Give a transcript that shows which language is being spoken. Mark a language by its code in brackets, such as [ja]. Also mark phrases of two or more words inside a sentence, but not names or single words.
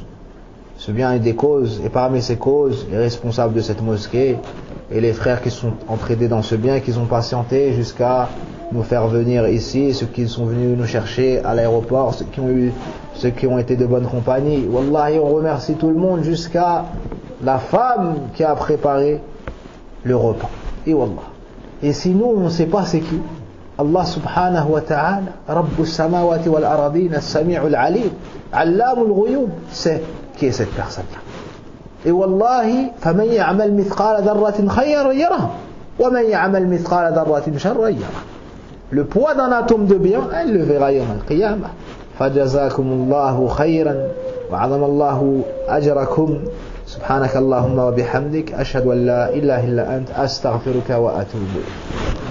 [fr] Ce bien a eu des causes, et parmi ces causes, les responsables de cette mosquée et les frères qui sont entraînés dans ce bien, qui ont patienté jusqu'à nous faire venir ici, ceux qui sont venus nous chercher à l'aéroport, ceux qui ont été de bonne compagnie. Wallahi, on remercie tout le monde, jusqu'à la femme qui a préparé le repas. Et wallah. Et sinon, on ne sait pas c'est qui. [ar] الله سبحانه وتعالى رب السماوات والأرضين السميع العليم علام الغيوب, [fr] c'est qui est cette personne-là. [ar] Et والله فمن يعمل مثقال ذرة خيرا يره ومن يعمل مثقال ذرة شرا يره. [fr] Le poids d'un atome de bien, elle le verra [ar] يوم القيامة. فجزاكم الله خيرا وعظم الله أجركم. سبحانك اللهم وبحمدك أشهد أن لا إله إلا أنت أستغفرك وأتوب إليك.